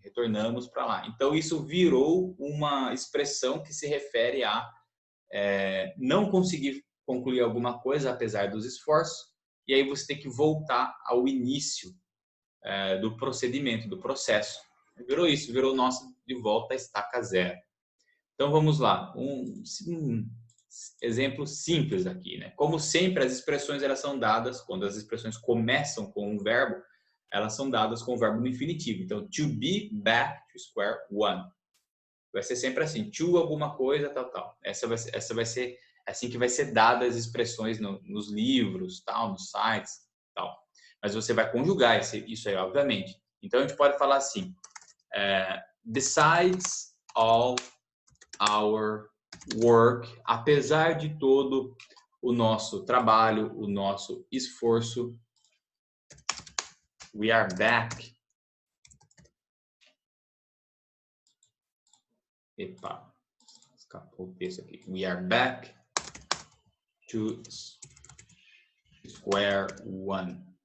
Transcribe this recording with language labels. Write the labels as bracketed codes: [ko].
[pt] Retornamos para lá. Então, isso virou uma expressão que se refere a não conseguir concluir alguma coisa apesar dos esforços, e aí você tem que voltar ao início do procedimento, do processo. Virou isso, virou nosso de volta à estaca zero. Então vamos lá, um exemplo simples aqui, né? Como sempre, as expressões elas são dadas, quando as expressões começam com um verbo, elas são dadas com o verbo no infinitivo. [en] Então, to be back to square one. [pt] Vai ser sempre assim, to alguma coisa, tal. Essa vai ser assim que vai ser dadas as expressões nos livros, tal, nos sites, tal. Mas você vai conjugar isso aí, obviamente. Então, a gente pode falar assim, [en] besides all our work, [pt] apesar de todo o nosso trabalho, o nosso esforço, [en] we are back. [pt] Epa, escapou o texto aqui. [en] We are back to square one.